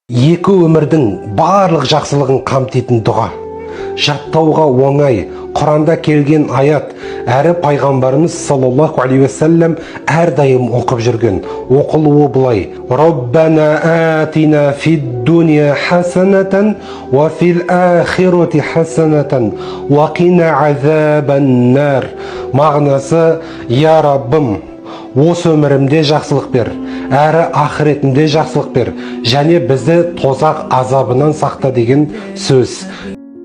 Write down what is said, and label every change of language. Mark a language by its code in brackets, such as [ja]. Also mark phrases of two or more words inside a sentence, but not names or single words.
[kk] Екі өмірдің барлық жақсылығын қамтитын дұға. Жаттауға оңай, Құранда келген аят, әрі пайғамбарымыз [ar] صلى الله عليه وسلم [kk] әрдайым оқып жүрген. Оқылуы бұлай: [ar] ربنا آتنا في الدنيا حسنة، وفي الآخرة حسنة، وقنا عذاب النار. [kk] Мағынасы: Я Раббым, осы өмірімде жақсылық бер, әрі ақыретімде жақсылық бер, және бізді тозақ азабынан сақта деген сөз.